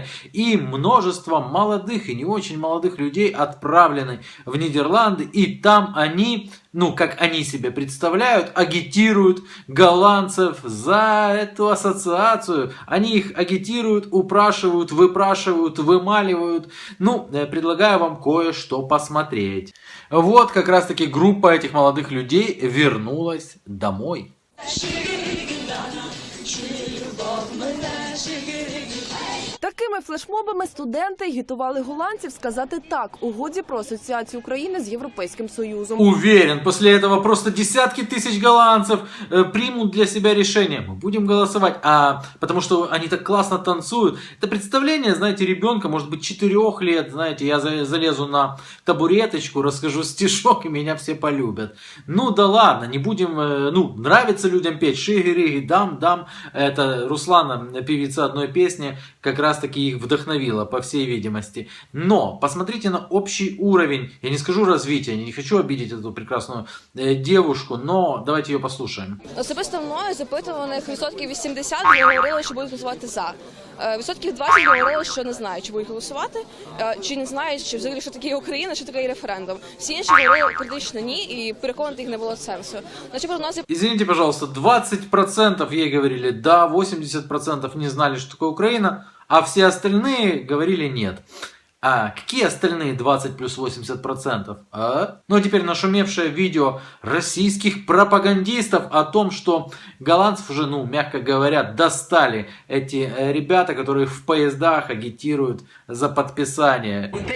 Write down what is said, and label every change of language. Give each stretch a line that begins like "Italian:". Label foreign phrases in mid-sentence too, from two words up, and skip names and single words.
Russian: И множество молодых и не очень молодых людей отправлены в Нидерланды, и там они, как они себе представляют, агитируют голландцев за эту ассоциацию. Они их агитируют, упрашивают, выпрашивают, вымаливают. Предлагаю вам кое-что посмотреть. Вот как раз таки группа этих молодых людей вернулась домой.
Ukrainian: Такими флешмобами студенти агітували голландців сказати «так» угоді про асоціацію України з Європейським Союзом.
Russian: Уверен, после этого просто десятки тысяч голландцев примут для себя решение. Мы будем голосовать, потому что они так классно танцуют. Это представление, знаете, ребенка, может быть, 4 лет, знаете, я залезу на табуреточку, расскажу стишок, и меня все полюбят. Да ладно, не будем, нравится людям петь «Шиги-риги, дам». Это Руслана, певица одной песни, как раз таки их вдохновила, по всей видимости. Но посмотрите на общий уровень, я не скажу развития, не хочу обидеть эту прекрасную девушку, но давайте ее послушаем.
Ukrainian: Особисто мною запитуваних відсотків 80 говорили, що будуть голосувати за. Відсотків 20 говорили, що не знають, чи будуть голосувати, чи не знають, що взагалі що таке Україна, що таке референдум. Всі інші говорили критично ні, і переконати їх не було сенсу.
Russian: Извините, пожалуйста, 20% ей говорили да, 80% не знали, что такое Украина, а все остальные говорили нет. А какие остальные 20 плюс 80%? А теперь нашумевшее видео российских пропагандистов о том, что голландцев уже, мягко говоря, достали эти ребята, которые в поездах агитируют за подписание.